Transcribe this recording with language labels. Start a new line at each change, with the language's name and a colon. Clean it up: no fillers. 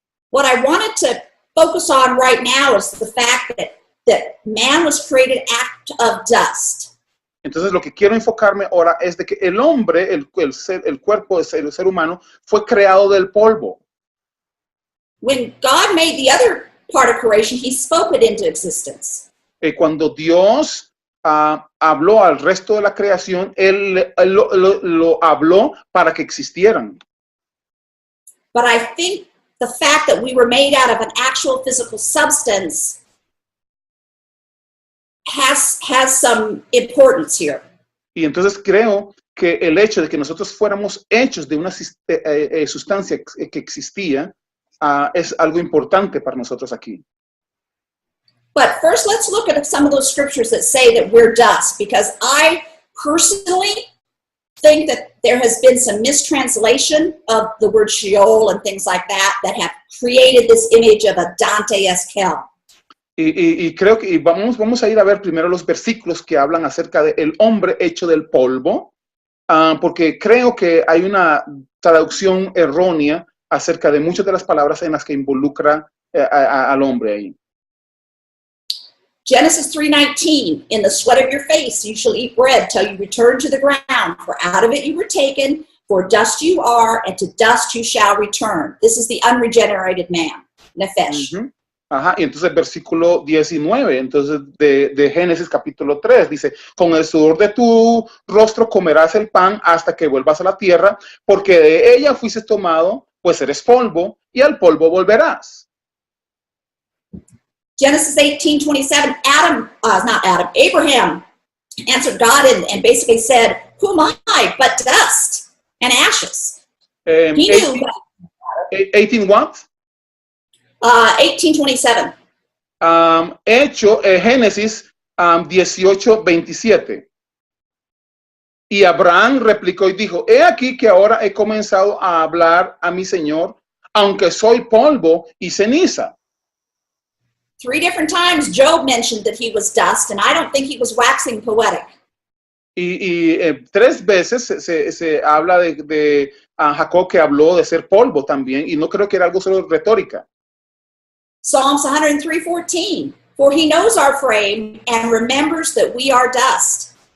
English: What I wanted to focus on right now is the fact that man was created out of dust.
Spanish: Entonces lo que quiero enfocarme ahora es de que el hombre, el cuerpo del ser humano, fue creado del polvo.
English: When God made the other part of creation, he spoke it into existence.
Spanish: Cuando Dios habló al resto de la creación, Él lo habló para que existieran.
English: But I think the fact that we were made out of an actual physical substance has some importance here.
Spanish: Y entonces creo que el hecho de que nosotros fuéramos hechos de una sustancia que existía es algo importante para nosotros aquí.
English: But first, let's look at some of those scriptures that say that we're dust, because I personally think that there has been some mistranslation of the word Sheol and things like that have created this image of a Dante-esque hell.
Spanish: Y creo que vamos a ir a ver primero los versículos que hablan acerca del hombre hecho del polvo, porque creo que hay una traducción errónea acerca de muchas de las palabras en las que involucra al hombre ahí.
English: Genesis 3:19, in the sweat of your face you shall eat bread till you return to the ground, for out of it you were taken, for dust you are, and to dust you shall return. This is the unregenerated man, Nefesh. Uh-huh.
Spanish: Ajá, y entonces el versículo 19, entonces de Génesis capítulo 3, dice, con el sudor de tu rostro comerás el pan hasta que vuelvas a la tierra, porque de ella fuiste tomado, pues eres polvo, y al polvo volverás.
English: Genesis 18:27, Abraham answered God and basically said, who am I but dust and ashes? He knew. 18 what? 18:27.
Spanish: Génesis 18:27. Y Abraham replicó y dijo, he aquí que ahora he comenzado a hablar a mi Señor, aunque soy polvo y ceniza.
English: 3 different times Job mentioned that he was dust, and I don't think he was waxing poetic.
Spanish: Y 3 veces se habla de Jacob que habló de ser polvo también, y no creo que era algo solo retórica.
English: Psalms 103:14, for he knows our frame and remembers that we are dust.